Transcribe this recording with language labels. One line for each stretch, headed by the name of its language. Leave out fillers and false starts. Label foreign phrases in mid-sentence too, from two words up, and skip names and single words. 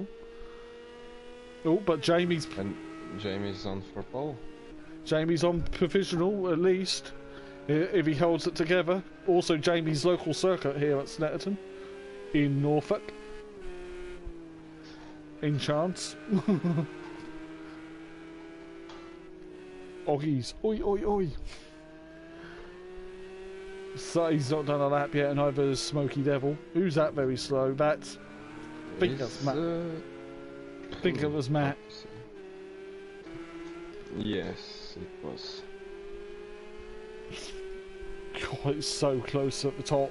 English: Oh, but Jamie's on for pole. Jamie's on provisional at least, if he holds it together. Also Jamie's local circuit here at Snetterton, in Norfolk. In chance. Oggies, oi oi oi. So he's not done a lap yet, and either is Smoky Devil. Who's that very slow? That's... I think that's Matt. I think it was Matt. Yes, it was. God, it's so close at the top.